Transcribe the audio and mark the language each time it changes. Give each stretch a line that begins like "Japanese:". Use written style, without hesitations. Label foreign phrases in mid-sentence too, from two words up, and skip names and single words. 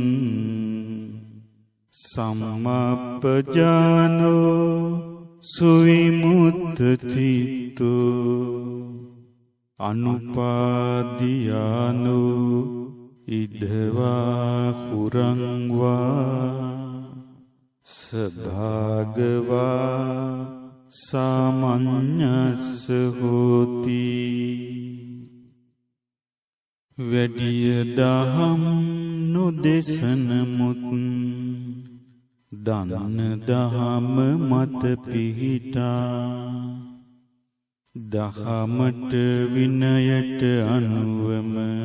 Pali: සම්මප්පජානෝ සුවිමුත්ත චිත්තෝ අනුපාදියානෝ ඉදවා කුරංවා සභාගවා සාමඤ්ඤස්ස හෝති
Sinhala: වැඩිය දහම් නොදෙසන මුත් දන්න දහම මත පිහිටා දහමට විනයට අනුවම